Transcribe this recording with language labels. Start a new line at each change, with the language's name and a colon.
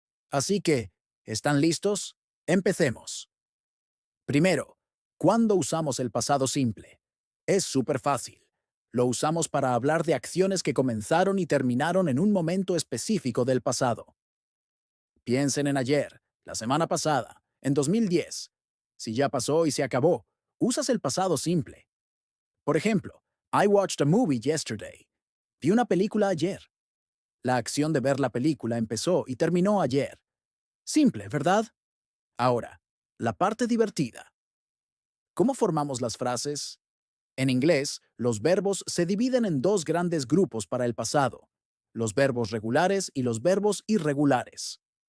Spanish: Así que, ¿están listos? Empecemos. Primero, ¿cuándo usamos el pasado simple? Es súper fácil. Lo usamos para hablar de acciones que comenzaron y terminaron en un momento específico del pasado. Piensen en ayer, la semana pasada, en 2010. Si ya pasó y se acabó, usas el pasado simple. Por ejemplo,
English: I watched a movie yesterday.
Spanish: Vi una película ayer. La acción de ver la película empezó y terminó ayer. Simple, ¿verdad? Ahora, la parte divertida. ¿Cómo formamos las frases? En inglés, los verbos se dividen en dos grandes grupos para el pasado, los verbos regulares y los verbos irregulares.